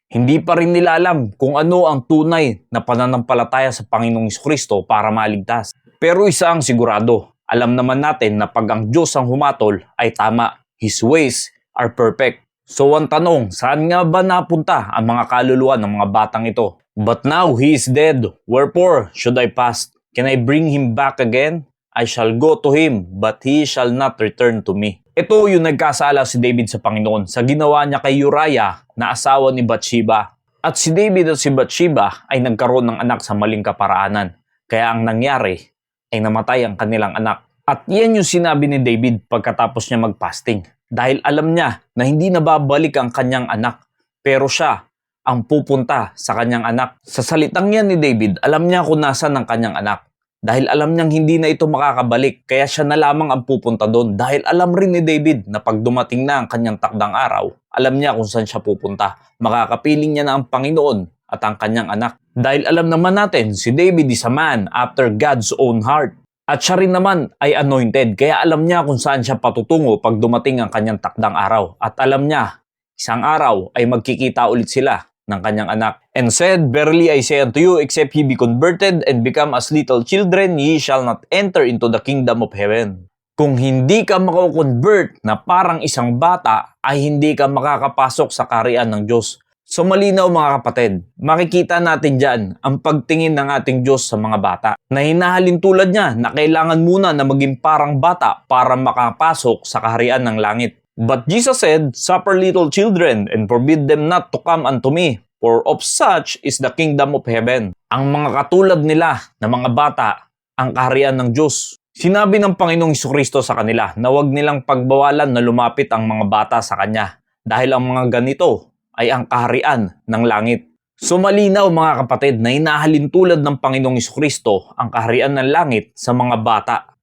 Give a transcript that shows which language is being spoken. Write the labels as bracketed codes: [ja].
[tl] Hindi pa rin nila alam kung ano ang tunay na pananampalataya sa Panginoong Jesucristo para maligtas. Pero isa ang sigurado, alam naman natin na pag ang Diyos ang humatol ay tama. [en] His ways are perfect. [tl] So ang tanong, saan nga ba napunta ang mga kaluluwa ng mga batang ito? [en] But now he is dead, wherefore should I fast? Can I bring him back again? I shall go to him, but he shall not return to me. [tl] Ito yung nagkasala si David sa Panginoon sa ginawa niya kay Uriah na asawa ni Bathsheba. At si David at si Bathsheba ay nagkaroon ng anak sa maling kaparaanan. Kaya ang nangyari ay namatay ang kanilang anak. At yan yung sinabi ni David pagkatapos niya mag-fasting. Dahil alam niya na hindi nababalik ang kanyang anak, pero siya ang pupunta sa kanyang anak. Sa salitang yan ni David, alam niya kung nasan ang kanyang anak. Dahil alam niyang hindi na ito makakabalik, kaya siya na lamang ang pupunta doon. Dahil alam rin ni David na pag dumating na ang kanyang takdang araw, alam niya kung saan siya pupunta. Makakapiling niya na ang Panginoon at ang kanyang anak. Dahil alam naman natin, si David [en] is a man after God's own heart. [tl] At siya rin naman ay anointed, kaya alam niya kung saan siya patutungo pag dumating ang kanyang takdang araw. At alam niya, isang araw ay magkikita ulit sila ng kanyang anak. [en] And said, verily I say unto you, except ye be converted and become as little children, ye shall not enter into the kingdom of heaven. [tl] Kung hindi ka mako-convert na parang isang bata, ay hindi ka makakapasok sa kaharian ng Diyos. So malinaw mga kapatid, makikita natin dyan ang pagtingin ng ating Diyos sa mga bata. Na hinahalin tulad niya na kailangan muna na maging parang bata para makapasok sa kaharian ng langit. [en] But Jesus said, suffer little children and forbid them not to come unto me, for of such is the kingdom of heaven. [tl] Ang mga katulad nila na mga bata, ang kaharian ng Diyos. Sinabi ng Panginoong Jesucristo sa kanila na huwag nilang pagbawalan na lumapit ang mga bata sa Kanya. Dahil ang mga ganito ay ang kaharian ng langit. So malinaw mga kapatid na hinahalin tulad ng Panginoong Jesucristo ang kaharian ng langit sa mga bata.